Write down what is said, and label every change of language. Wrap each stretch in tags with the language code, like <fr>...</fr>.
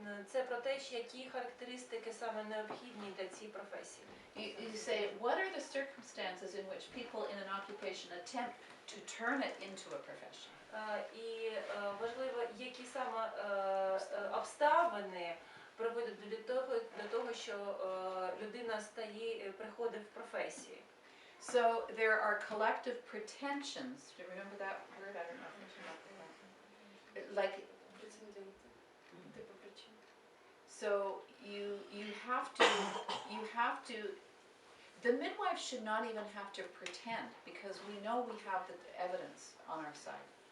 <uk>Це про те, які характеристики саме необхідні для цієї професії.</uk> <en>You say what are the circumstances in which people in an occupation attempt to turn it into a profession.</en> <uk>І важливо, які саме обставини приводить до того, що людина приходить в професії.</uk> <en>So there are collective pretensions. Do you remember that word? I don't know if you remember that. Like,</en> <uk>Прецеденти. Типу причин.</uk> <en>so you have to. The midwife should not even have to pretend because we know we have the evidence on our side.</en>